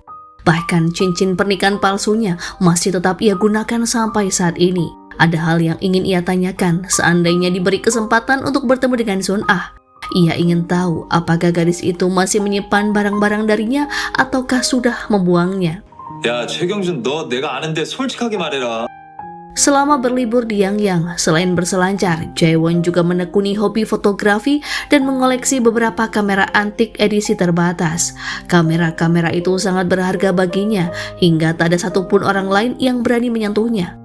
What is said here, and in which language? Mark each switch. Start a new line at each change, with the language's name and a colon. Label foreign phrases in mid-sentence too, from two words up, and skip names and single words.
Indonesian: Bahkan cincin pernikahan palsunya masih tetap ia gunakan sampai saat ini. Ada hal yang ingin ia tanyakan seandainya diberi kesempatan untuk bertemu dengan Son-ah. Ia ingin tahu apakah gadis itu masih menyimpan barang-barang darinya ataukah sudah membuangnya.
Korean: 야, 최경준, 너 내가 아는데 솔직하게 말해라.
Indonesian: Selama berlibur di Yangyang, selain berselancar, Jaewon juga menekuni hobi fotografi dan mengoleksi beberapa kamera antik edisi terbatas. Kamera-kamera itu sangat berharga baginya, hingga tak ada satupun orang lain yang berani menyentuhnya.